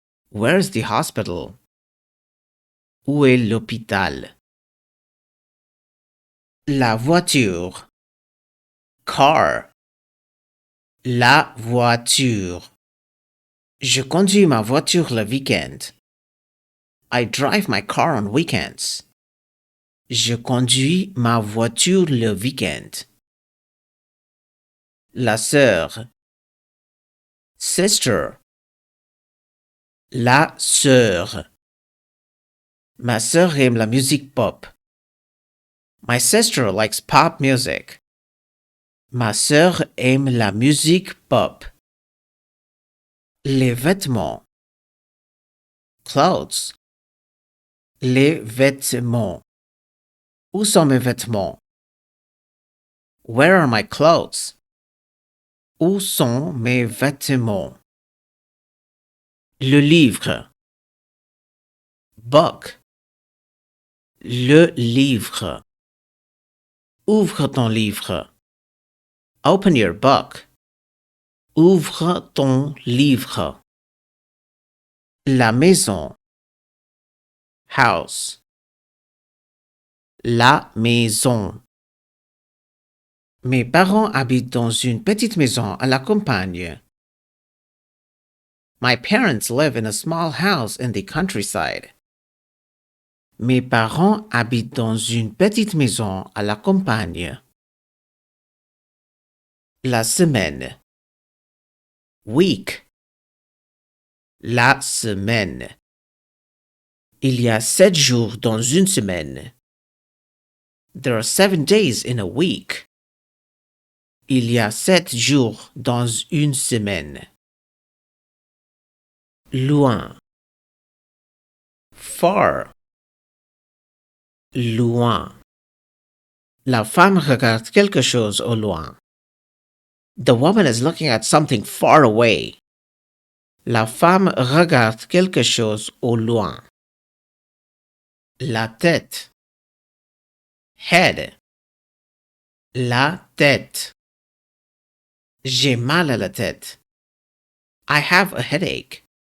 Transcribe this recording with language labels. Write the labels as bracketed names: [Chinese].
[English] Where's the hospital? [French] Où est l'hôpital? La voiture. Car. La voiture. Je conduis ma voiture le week-end. [English] I drive my car on weekends. [French] Je conduis ma voiture le week-end. La sœur. Sister. La sœur. Ma sœur aime la musique pop. [English] My sister likes pop music. [French] Ma sœur aime la musique pop. Les vêtements. Clothes. Les vêtements. Où sont mes vêtements? [English] Where are my clothes? [French] Où sont mes vêtements? Le livre. Book. Le livre. Ouvre ton livre. [English] Open your book. [French] Ouvre ton livre. La maison. House. La maison. Mes parents habitent dans une petite maison à la campagne. [English] My parents live in a small house in the countryside. [French] Mes parents habitent dans une petite maison à la campagne. La semaine. Week. La semaine. Il y a 7 jours dans une semaine. [English] There are 7 days in a week. [French] Il y a 7 jours dans une semaine. Loin. Far. Loin. La femme regarde quelque chose au loin. [English] The woman is looking at something far away. [French] La femme regarde quelque chose au loin. La tête. Head. La tête. J'ai mal à la tête. [English] I have a headache.